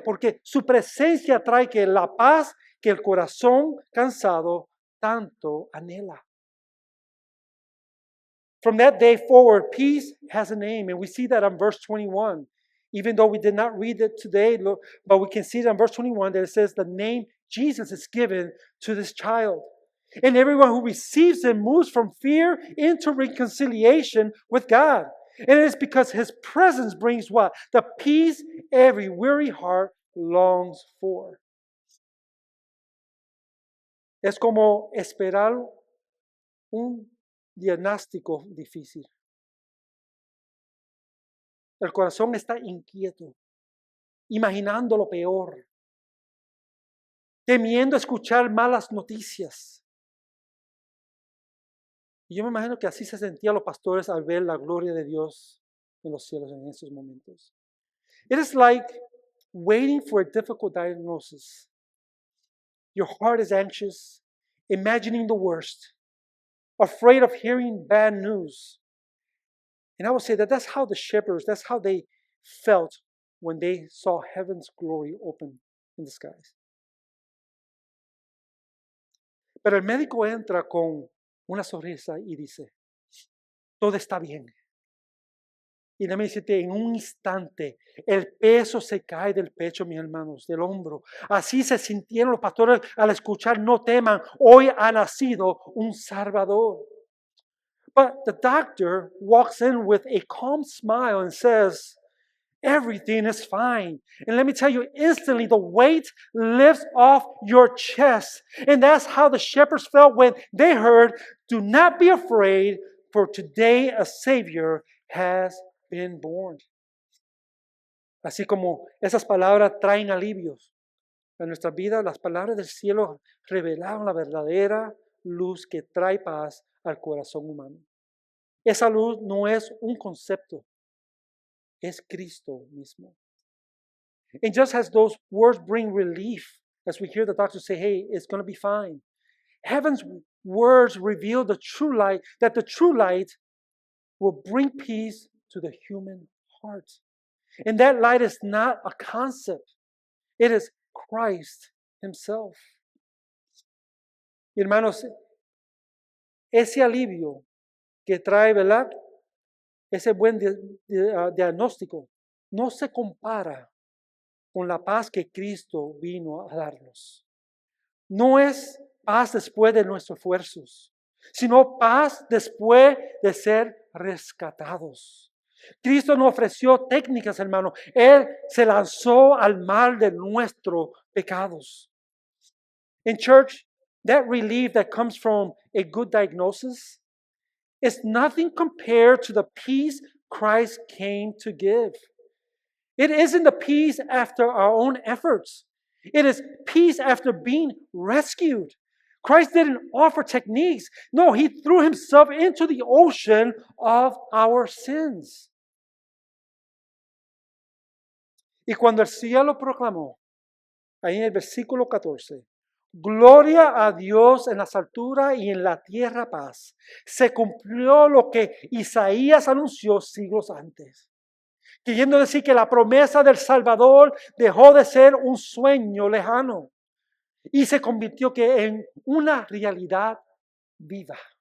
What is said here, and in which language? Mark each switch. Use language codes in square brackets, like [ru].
[es] Porque su presencia trae que la paz que el corazón cansado tanto anhela. [en] From that day forward, peace has a name, and we see that on verse 21. Even though we did not read it today, but we can see it on verse 21 that it says the name Jesus is given to this child. And everyone who receives him moves from fear into reconciliation with God. And it is because his presence brings what? The peace every weary heart longs for. [es] Es como esperar un diagnóstico difícil. El corazón está inquieto, imaginando lo peor, temiendo escuchar malas noticias. Y yo me imagino que así se sentían los pastores al ver la gloria de Dios en los cielos en esos momentos. [en] It is like waiting for a difficult diagnosis. Your heart is anxious, imagining the worst, afraid of hearing bad news. And I would say that that's how the shepherds, that's how they felt when they saw heaven's glory open in the skies. [es] Pero el médico entra con una sonrisa y dice, todo está bien. Y déjame decirte, en un instante, el peso se cae del pecho, mis hermanos, del hombro. Así se sintieron los pastores al escuchar, no teman, hoy ha nacido un Salvador. [en] But the doctor walks in with a calm smile and says, everything is fine. And let me tell you, instantly the weight lifts off your chest. And that's how the shepherds felt when they heard, do not be afraid, for today a Savior has been born. [es] Así como esas palabras traen alivios a nuestra vida, las palabras del cielo revelaron la verdadera luz que trae paz al corazón humano. Esa luz no es un concepto, es Cristo mismo. [en] And just as those words bring relief, as we hear the doctor say, hey, it's going to be fine, heaven's words reveal the true light, that the true light will bring peace to the human heart. And that light is not a concept. It is Christ himself. [es] Y hermanos, ese alivio que trae, ¿verdad? Ese buen diagnóstico no se compara con la paz que Cristo vino a darnos. No es paz después de nuestros esfuerzos, sino paz después de ser rescatados. Cristo nos ofreció técnicas, hermano. Él se lanzó al mar de nuestros pecados. [en] In church, that relief that comes from a good diagnosis is nothing compared to the peace Christ came to give. It isn't the peace after our own efforts. It is peace after being rescued. Christ didn't offer techniques. No, he threw himself into the ocean of our sins. [es] Y cuando el cielo proclamó, ahí en el versículo 14, gloria a Dios en las alturas y en la tierra paz, se cumplió lo que Isaías anunció siglos antes. Queriendo decir que la promesa del Salvador dejó de ser un sueño lejano y se convirtió en una realidad viva.